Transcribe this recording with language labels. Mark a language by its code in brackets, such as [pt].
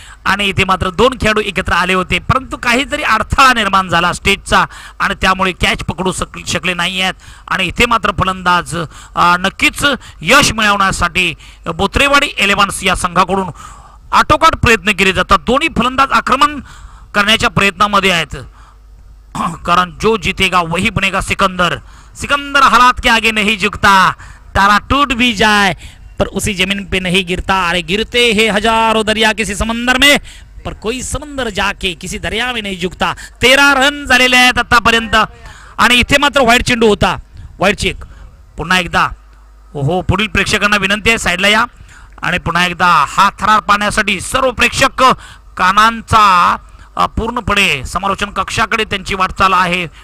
[mr] आणि इथे मात्र दोन खेळाडू एकत्र आले होते, परंतु काहीतरी अडथळा निर्माण झाला स्टेजचा आणि त्यामुळे कॅच पकडू शकले नाही आहेत. आणि इथे मात्र फलंदाज नक्कीच यश मिळवण्यासाठी बोत्रेवाडी इलेव्हन्स या संघाकडून आटोकाट प्रयत्न केले जातात. दोन्ही फलंदाज आक्रमण करण्याच्या प्रयत्नामध्ये आहेत, कारण [hi] जो जीतेगा वही बनेगा सिकंदर. सिकंदर हालात के आगे नहीं झुकता, तारा टूट भी जाए पर उसी जमीन पे नहीं गिरता. अरे गिरते हैं हजारों दरिया किसी समंदर में, पर कोई समंदर जाके किसी दर्या में नहीं झुकता. [mr] 13 रन झालेले आहेत आतापर्यंत. आणि इथे मात्र व्हाईट चेंडू होता, व्हाईट चेक. पुन्हा एकदा हो, पुढील प्रेक्षकांना विनंती आहे साईडला या. आणि पुन्हा एकदा हा थरार पाहण्यासाठी सर्व प्रेक्षक कानांचा पूर्णपणे समालोचन कक्षाकडे त्यांची वाटचाल आहे.